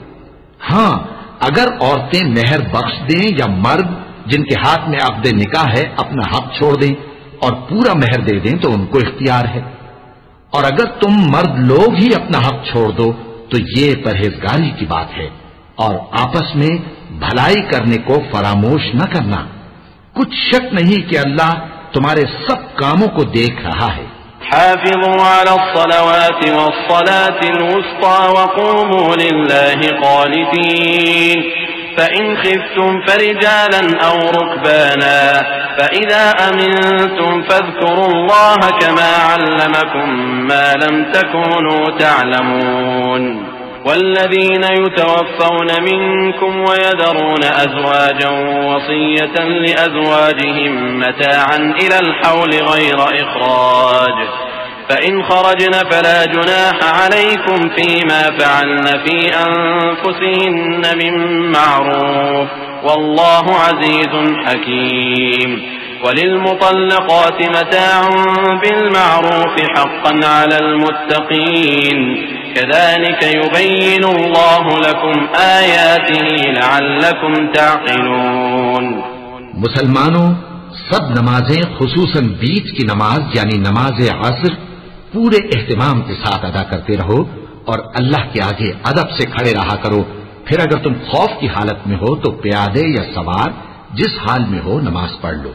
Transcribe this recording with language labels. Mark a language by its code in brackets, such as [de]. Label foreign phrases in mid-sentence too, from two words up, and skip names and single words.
[ur] ہاں، اگر عورتیں مہر بخش دیں یا مرد جن کے ہاتھ میں عقد نکاح ہے اپنا حق چھوڑ دیں اور پورا مہر دے دیں تو ان کو اختیار ہے. اور اگر تم مرد لوگ ہی اپنا حق چھوڑ دو تو یہ پرہیزگاری کی بات ہے. اور آپس میں بھلائی کرنے کو فراموش نہ کرنا. کچھ شک نہیں کہ اللہ تمہارے سب کاموں کو دیکھ رہا ہے. [ar] حافظوا على الصلوات والصلاة الوسطى وقوموا لله قانتين فإن خفتم فرجالا أو ركبانا فإذا أمنتم فاذكروا الله كما علمكم ما لم تكونوا تعلمون. والذين يتوفون منكم ويذرون أزواجا وصية لأزواجهم متاعا إلى الحول غير إخراج فإن خرجن فلا جناح عليكم فيما فعلن في أنفسهن من معروف والله عزيز حكيم. وللمطلقات متاعا بالمعروف حقا على المتقين كذلك يبين الله لكم آياته لعلكم تعقلون. [ur] مسلمانو، سب نمازیں خصوصاً بیچ کی نماز یعنی نماز عصر پورے اہتمام کے ساتھ ادا کرتے رہو اور اللہ کے آگے ادب سے کھڑے رہا کرو. پھر اگر تم خوف کی حالت میں ہو تو پیادے یا سوار جس حال میں ہو نماز پڑھ لو.